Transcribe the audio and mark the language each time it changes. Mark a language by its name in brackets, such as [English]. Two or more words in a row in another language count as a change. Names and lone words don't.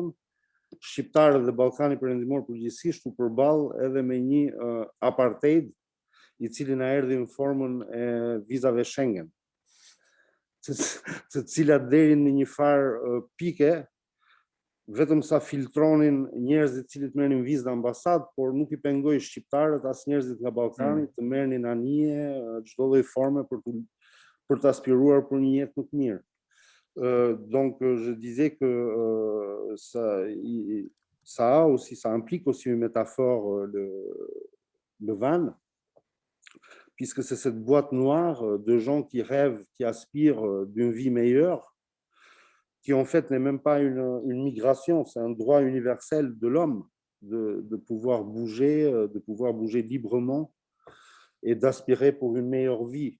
[Albanian] Shqiptarët dhe Ballkani Perëndimor përgjithsisht u përball edhe me një apartheid I cili na erdhi në formën e vizave Schengen, të cilat deri në një farë pike vetëm sa filtronin njerëzit të cilët merrnin vizë në ambasadë, por nuk I pengoi shqiptarët as njerëzit nga Ballkani të merrnin anije çdo lloj forme për të aspiruar për një jetë më të mirë. [French] Donc je disais que ça implique aussi une métaphore, le van, puisque c'est cette boîte noire de gens qui rêvent, qui aspirent d'une vie meilleure, qui en fait n'est même pas une migration, c'est un droit universel de l'homme de pouvoir bouger librement et d'aspirer pour une meilleure vie.